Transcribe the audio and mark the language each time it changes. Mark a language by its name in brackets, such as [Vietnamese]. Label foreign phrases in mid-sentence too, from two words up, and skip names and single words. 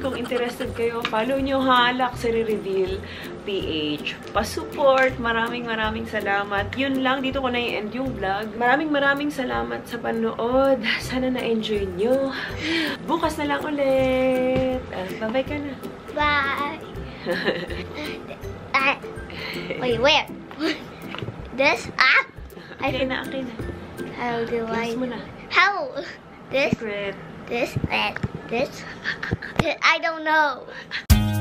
[Filipino] Kung interested kayo, follow nyo ha, Luxury Reveal PH. Pa-support. Maraming salamat. Yun lang. Dito ko na i-end yung vlog. Maraming salamat sa panood. Sana na-enjoy nyo. Bukas na lang ulit. Bye-bye ka na. [English] Bye. Wait, where? This? [Filipino] Okay na. [English] How do I? [Filipino] Guess mo na. [English] How? This? Secret. This? And this? I don't know.